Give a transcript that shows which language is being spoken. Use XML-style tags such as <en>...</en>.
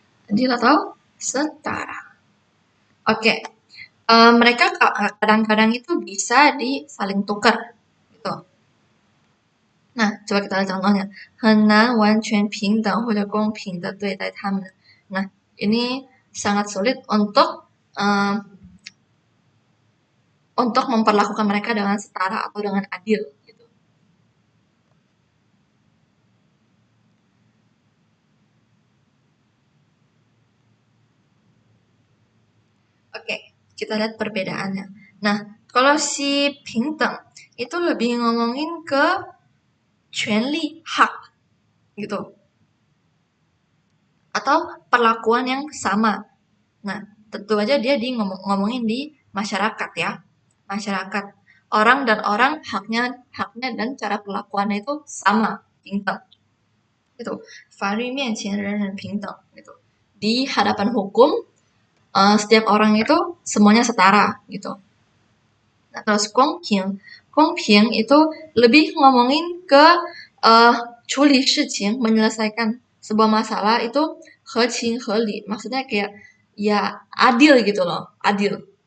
<id>Adil atau setara. Oke. Mereka kadang-kadang itu bisa disaling tukar gitu. Nah, coba kita lihat contohnya.</id> <zh>很难完全平等或者公平的对待他们.</zh> <id>Nah, ini sangat sulit untuk memperlakukan mereka dengan setara atau dengan adil gitu. Oke, kita lihat perbedaannya. Nah, kalau si pingteng itu lebih ngomongin ke 权利 hak gitu. Atau perlakuan yang sama. Nah, tentu aja dia ngomongin di masyarakat ya. Masyarakat. Orang dan orang haknya dan cara perlakuannya itu sama, 平等. Gitu.</id> <zh>法律面前人人平等gitu.</zh> <id>Di hadapan hukum setiap orang itu semuanya setara gitu. Nah, terus 公平 itu lebih ngomongin ke 处理事情, menyelesaikan sebuah masalah itu 合情合理, maksudnya kayak ya adil gitu loh, adil.</id>